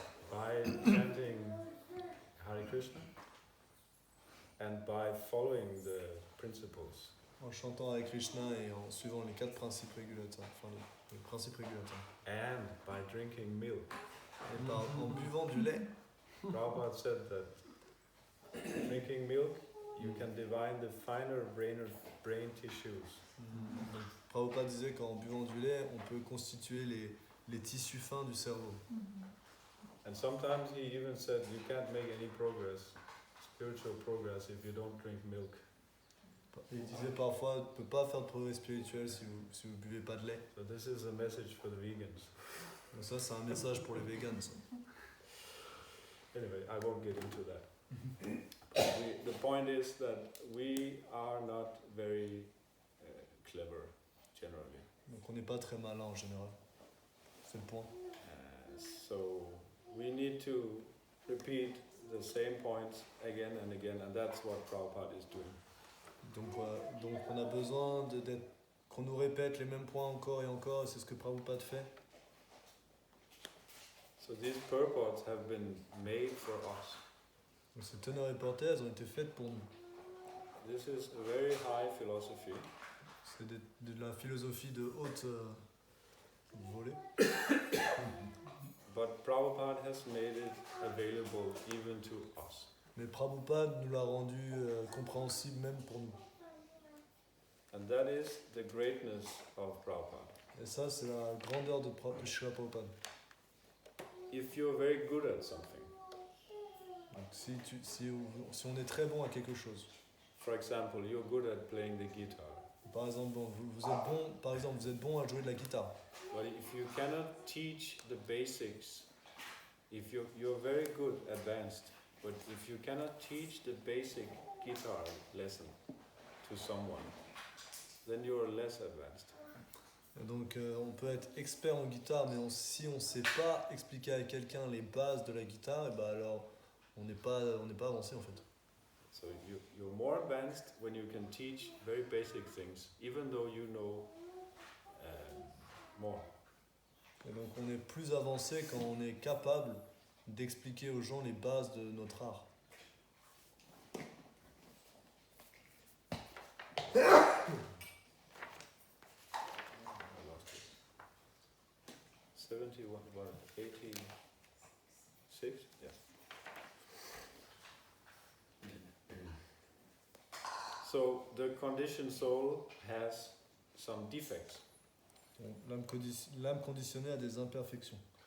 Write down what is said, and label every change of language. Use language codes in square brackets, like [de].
[en] by chanting Hare Krishna and by following the principles. [fr] en chantant avec Krishna et en suivant les 4 principes régulateurs, enfin les principes régulateurs. [en] And by drinking milk. [fr] Et en buvant du lait. [en] Prabhupada said that drinking milk, you can divine the finer brain tissues. [fr] Donc, Prabhupada disait qu'en buvant du lait, on peut constituer les tissus fins du cerveau. [en] And sometimes he even said you can't make any progress, spiritual progress, if you don't drink milk. [fr] Et il disait parfois, on ne peut pas faire de progrès spirituel si vous buvez pas de lait. [en] So this is a message for the vegans. [fr] Donc ça, c'est un message pour les vegans. Ça. [en] Anyway, I won't get into that. The point is that we are not very clever, generally. [fr] Donc on n'est pas très malin en général. C'est le point. [en] So we need to repeat the same points again and again, and that's what Prabhupada is doing. [fr] Donc on a besoin qu'on nous répète les mêmes points encore et encore, et c'est ce que Prabhupada fait. [en] So these purports have been made for us. [fr] Donc ces teneurs et portées, elles ont été faites pour nous. [en] This is a very high philosophy. [fr] C'est de la philosophie de haute volée. [en] But Prabhupada has made it available even to us. [fr] Mais Prabhupada nous l'a rendu compréhensible même pour nous. [en] And that is the greatness of Prabhupada. [fr] Et ça, c'est la grandeur de Srila Prabhupada. [en] If you're very good at something, [fr] Donc si on est très bon à quelque chose, [en] for example, you're good at playing the guitar, [fr] par exemple, vous êtes bon à jouer de la guitare. [en] but if you cannot teach the basics, if you're very good, advanced, but if you cannot teach the basic guitar lesson to someone, then you're less advanced. [fr] Et donc on peut être expert en guitare, mais si on ne sait pas expliquer à quelqu'un les bases de la guitare, et bah alors on n'est pas avancé en fait. [en] So you're more advanced when you can teach very basic things, even though you know more. [fr] Et donc on est plus avancé quand on est capable d'expliquer aux gens les bases de notre art. [en] I lost it. 71, what, 86? Yes. So the conditioned soul has some defects, [fr] Donc, l'âme conditionnée a des imperfections